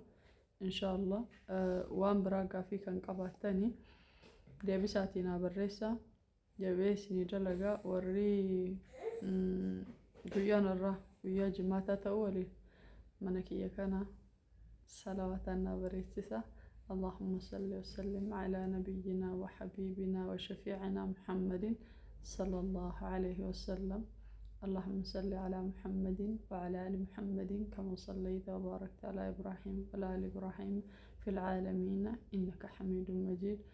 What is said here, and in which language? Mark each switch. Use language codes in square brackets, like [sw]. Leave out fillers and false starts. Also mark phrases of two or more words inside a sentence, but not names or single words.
[om] Inshallah waan biraa gaaffii kan qabaattanii deebisaatiin haa barreessaa. Jabee isinii dalagaa warri guyyaan irraa guyyaa jimaataa ta'uu waliin mana kiyya kana salawaataan haa barreessisa. [ar] اللهم صل وسلم على نبينا وحبيبنا وشفيعنا محمد صلى الله عليه وسلم. اللهم صل على محمد وعلى آل محمد كما صليت وباركت على إبراهيم وعلى آل إبراهيم في العالمين إنك حميد مجيد.